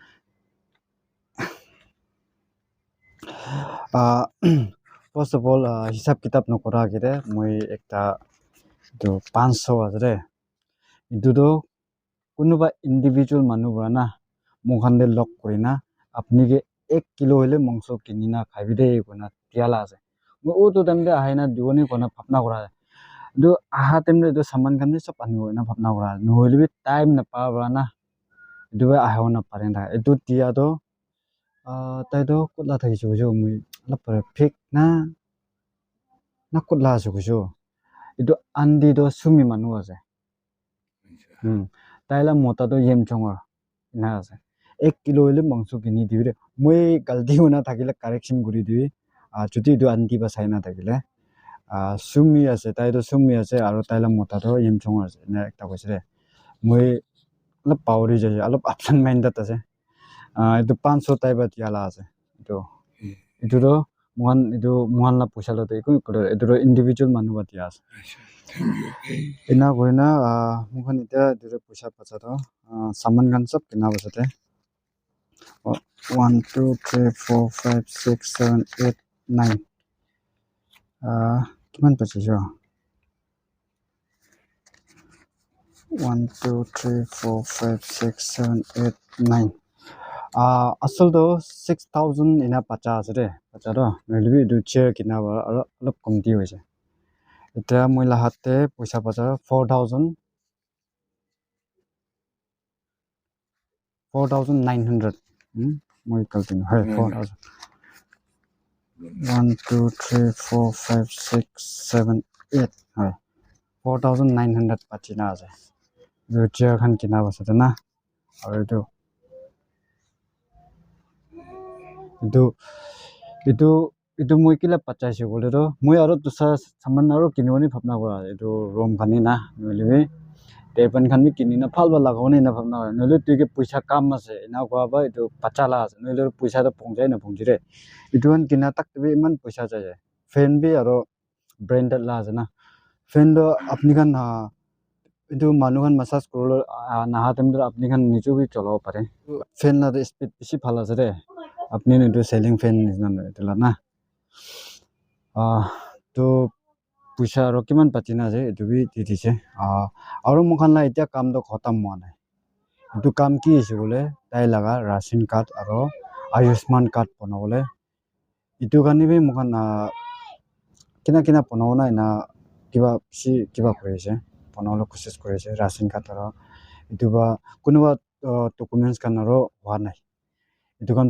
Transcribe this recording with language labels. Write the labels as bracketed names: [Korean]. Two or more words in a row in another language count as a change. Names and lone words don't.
[Naga Pidgin] first of all hisab kitab nokora kide moi ekta itu 500 asre itu do kunuba individual manu brana mokhan de lok korina apni ke 1 kilo hile mangso kinina khabide kona tiala ase moi o to tamde ahaina dione kona phapna kora do aha temde do saman khan sob ani hoina phapna kora nohile bi time na pa brana do ahona parenda edu tia do tai do kotla thakise jo moi lapare fake na kotla ase jo itu andi do sumi manu ase taila mota to yem chongor na ase 1 kilo hile mangso kini dibire moi galti hona thakile correction kuri dibi jodi itu andi ba saina thakile sumi ase tai do sumi ase aro taila mota to yem chongor ase na ekta koisre moi alop pawri jaise alop [English] absent minded [Naga Pidgin] ase itu 500 tai ba tiala ase itu do mohan la puisa lo eko itu individual manu ba dia ase ina goina mokhan eta dire puisa pacha do saman khan sob kina basate 1 2 3 4 5 6 7 8 9 kiman pachi jo 1 2 3 4 5 6 7 8 9 asal to 6,000 ina pacha ase pacha do noile edu chair kina ba alop komti hoise eta moi la hatte paisa pacha 4,900 moi kaltin hai 4,000 1 2 3 4 5 6 7 8 hai 4,900 pachina ase edu chair khan kina basa na aru edu itu itu moi kila pachaise bole to moi aro dusa saman aro kinoni bhapna kora edu room khani na noile table khan bi kinina phalba lagawne na bhapna noile tuike paisa kam ase na kwa ba edu pachala ase noile paisa to pongjai na pongjire edu han kina tak be iman paisa jaye fan bi aro branded la ase na fan do apni khan edu manu khan massage korolo naha time to apni khan nijo bi cholabo pare fan la speed bishi bhal ase re apni edu [English] ceiling fan [Naga Pidgin] nisna etula na to puisa aro kiman pachina ase edu bi di dise aro mokhan la etia kam to khatam hoa nai edu kam ki ase bole tai laga [English] ration card [Naga Pidgin] aro ayushman card banabole edu kani bi mokhan kina kina banabo na ena kiba bishi kiba kori ase banabole kosis kori ase [English] ration card [Naga Pidgin] aro edu ba kunuba documents khan aro hoa nai edu khan